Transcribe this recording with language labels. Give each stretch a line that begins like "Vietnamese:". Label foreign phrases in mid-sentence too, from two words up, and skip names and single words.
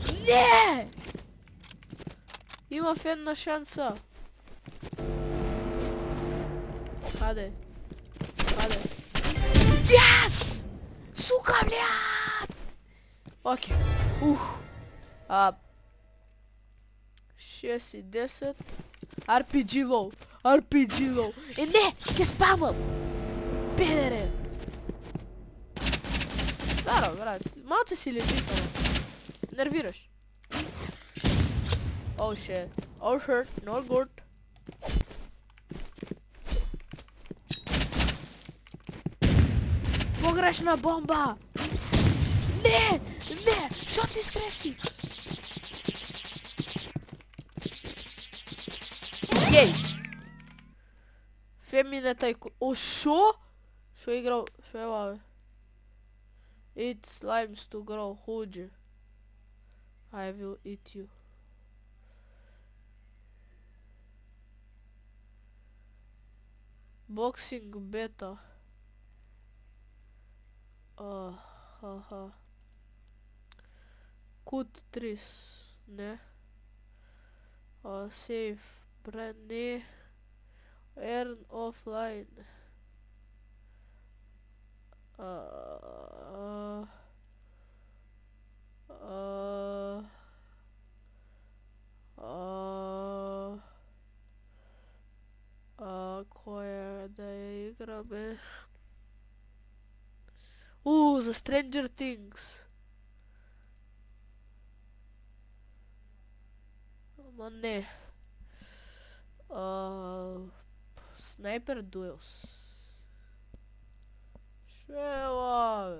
Macedonian: Не! Имав една шанса. Каде? Каде? Yes!
Russian: Сука, блядь! Окей. Ух.
Macedonian: 6 и 10.
English: RPG low. RPG low.
Macedonian: Не! Ке спамам! Педере! Здраво, брат. Малце си лежиш, ама. Нервираш.
English: Oh shit. Oh shit. Not good.
Macedonian: Погрешна бомба! Не! Не! Шо ти скреши? Гей! Феминета и... О, шо? Шо играл... Шо е лаве?
English: Eat slimes to grow huge. I will eat you. Boxing beta. Ха. Cut 3.
Macedonian: Не. Save. Не.
English: Earn offline.
Macedonian: Коя да я играме? За Stranger Things. Ама не. Sniper Duels. Шела, бе.